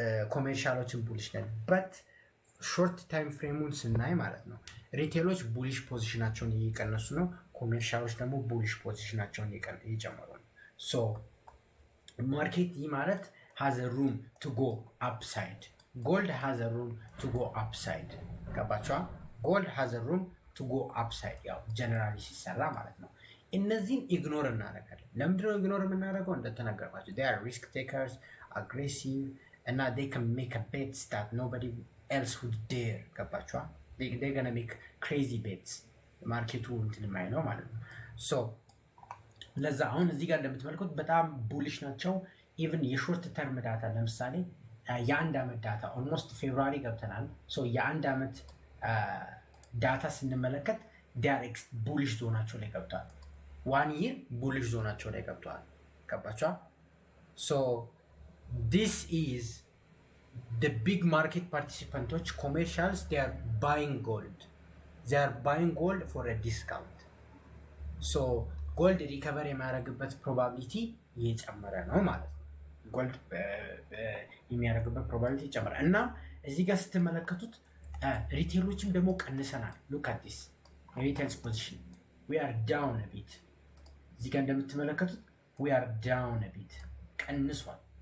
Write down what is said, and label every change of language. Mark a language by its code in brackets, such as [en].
[am] ኮሜርሻሎችን ቡሊሽ ነን። በት ሾርት ታይም ፍሬሙን ስናይ ማለት ነው ሪቴሎች ቡሊሽ ፖዚሽናቸውን እየቀነሱ ነው፣ ኮሜርሻሎች ደግሞ ቡሊሽ ፖዚሽናቸውን እየጨመሩ ነው። ሶ ማርኬት ይህ ማለት [en] ሃዝ ሩም ቱ ጎ አፕሳይድ፣ ጎልድ ሃዝ ሩም ቱ ጎ አፕሳይድ። [am] ገባቸዋ። ጎልድ ሃዝ ሩም ቱ ጎ አፕሳይድ፣ ያው ጀነራሊ ሲሰራ ማለት ነው። እነዚህን ኢግኖር እናደርጋለን። ለምንድነው ኢግኖር የምናደርገው? እንደተነገርኳቸው [en] they are risk takers, aggressive [am] እና [en] they can make a bets that nobody else would dare። [am] ገባችኋ? [en] they gonna make crazy bets። [am] ማርኬቱ እንትን የማይ ነው ማለት ነው። ሶ ለዛ አሁን እዚህ ጋር እንደምትመለከቱት በጣም ቡሊሽ ናቸው። ኢቭን የሾርት ተርም ዳታ ለምሳሌ የአንድ ዓመት ዳታ ኦልሞስት ፌብሩዋሪ ገብተናል። ሶ የአንድ ዓመት ዳታ ስንመለከት ዳይሬክት ቡሊሽ ዞናቸው ላይ ገብተዋል። ዋን ይር ቡሊሽ ዞናቸው ላይ ገብተዋል። ገባችኋ? [en] ሶ ዲስ ኢዝ the big market participants, commercials, they are buying gold. They are buying gold for a discount. So gold recovery [am] የሚያደርግበት ፕሮባቢሊቲ እየጨመረ ነው ማለት ነው። ጎልድ የሚያደርግበት ፕሮባቢሊቲ ይጨምራል። እና እዚህ ጋር ስትመለከቱት ሪቴሎችም ደግሞ ቀንሰናል። [en] ሉክ አት ዲስ ሪቴልስ ፖዚሽን we are down a bit። [am] እዚህ ጋር እንደምትመለከቱት [en] we are down a bit፣ [am] ቀንሷል።